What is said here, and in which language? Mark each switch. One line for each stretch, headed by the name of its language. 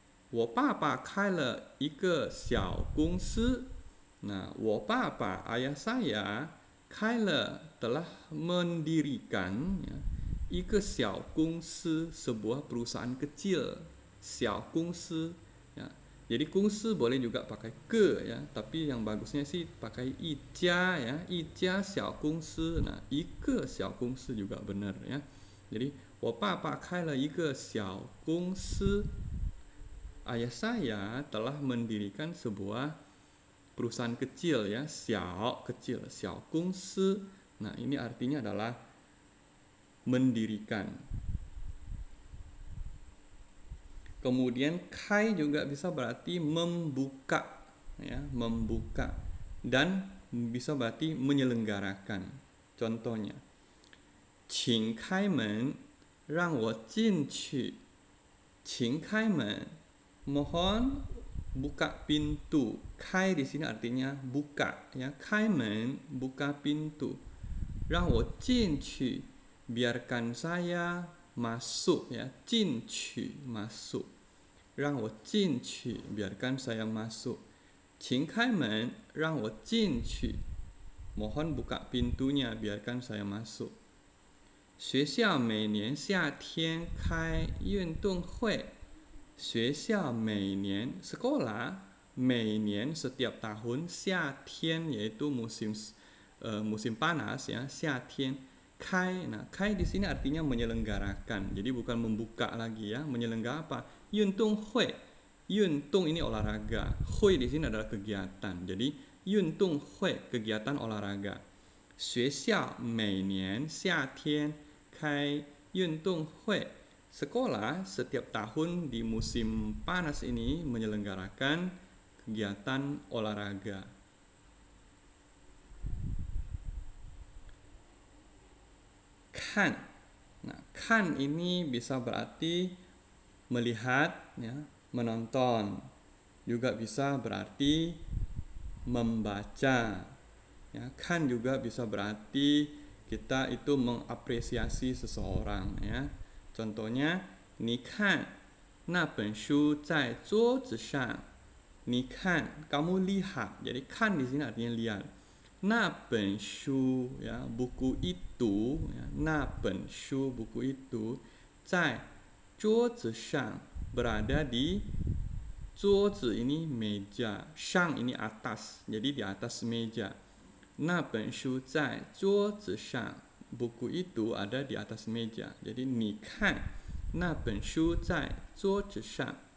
Chinese: 我爸爸开了一个小公司.
Indonesian: Nah,
Chinese: 我爸爸
Indonesian: ayah saya telah mendirikan ya,
Chinese: 一个小公司
Indonesian: sebuah perusahaan kecil.
Chinese: 小公司 ya.
Indonesian: Jadi 公司 boleh juga pakai ke ya, tapi yang bagusnya sih pakai 一家 ya,
Chinese: 一家小公司.
Indonesian: Nah,
Chinese: 一个小公司
Indonesian: juga benar ya.
Chinese: Jadi 我爸爸开了一个小公司.
Indonesian: Ayah saya telah mendirikan sebuah perusahaan kecil ya, xiao kecil, xiao gongsi. Nah, ini artinya adalah mendirikan. Kemudian kai juga bisa berarti membuka ya, membuka, dan bisa berarti menyelenggarakan.
Chinese: Contohnya, 请开门让我进去. 请开门,
Indonesian: mohon buka pintu. Kai di sini artinya buka ya. Kaimen buka pintu.
Chinese: 让我进去,
Indonesian: biarkan saya masuk ya. 进去 masuk.
Chinese: 让我进去,
Indonesian: biarkan saya masuk.
Chinese: 请开门让我进去.
Indonesian: Mohon buka pintunya, biarkan saya masuk.
Chinese: 学校每年夏天开运动会. 学校每年
Indonesian: sekolah 每年 setiap tahun 夏天 yaitu musim panas ya, 夏天 kai. Nah, kai di sini artinya menyelenggarakan. Jadi bukan membuka lagi ya, menyelenggarakan apa? Yuntung hui. Yuntung ini olahraga. Hui di sini adalah kegiatan. Jadi yuntung hui kegiatan olahraga.
Chinese: 学校每年夏天开运动会.
Indonesian: Sekolah setiap tahun di musim panas ini menyelenggarakan kegiatan olahraga. Kan. Nah, kan ini bisa berarti melihat ya, menonton. Juga bisa berarti membaca. Ya, kan juga bisa berarti kita itu mengapresiasi seseorang ya.
Chinese: Contohnya, 你看那本书在桌子上. 你看,
Indonesian: kamu lihat. Jadi kan di sini artinya lihat.
Chinese: 那本书
Indonesian: ya, buku itu ya, 那本书 buku itu
Chinese: 在桌子上
Indonesian: berada di 桌子 ini meja, 上 ini atas. Jadi di atas meja.
Chinese: 那本书在桌子上.
Indonesian: Buku itu ada di atas meja. Jadi
Chinese: 你看那本书在桌子上.